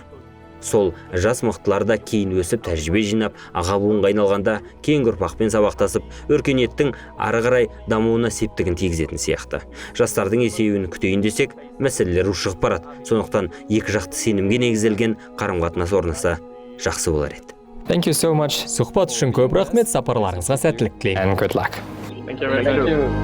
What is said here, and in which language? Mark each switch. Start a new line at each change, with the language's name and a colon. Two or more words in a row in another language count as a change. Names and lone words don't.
Kazakh: Сол жас мықтыларда кейін өсіп тәжірибе жинап, аға буынға айналғанда кейінгі ұрпақпен сабақтасып, өркениеттің ары қарай дамуына септігін тигізетін сияқты. Жастардың есеюін күтейін десек, мәселелер ушығып барады. Сондықтан екі жақты сенімге негізделген қарым-қатынас орнаса жақсы болар еді.
English: Thank you so much.
Kazakh: Сұхбат үшін көп рахмет, сапарларыңызға сәттілік тілеймін.
English: And good luck. Thank you.